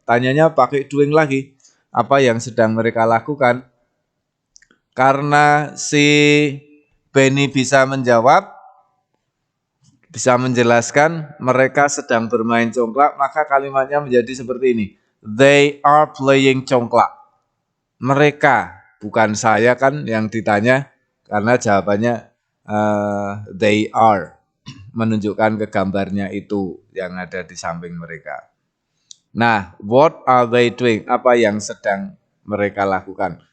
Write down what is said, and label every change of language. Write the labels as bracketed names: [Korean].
[Indonesian] Tanyanya pakai doing lagi. Apa yang sedang mereka lakukan? Karena si Benny bisa menjawab, bisa menjelaskan mereka sedang bermain congklak, maka kalimatnya menjadi seperti ini. [English] They are playing congklak. [Indonesian] Mereka, bukan saya kan yang ditanya, karena jawabannya they are. Menunjukkan ke gambarnya itu yang ada di samping mereka. Nah, what are they doing? Apa yang sedang mereka lakukan?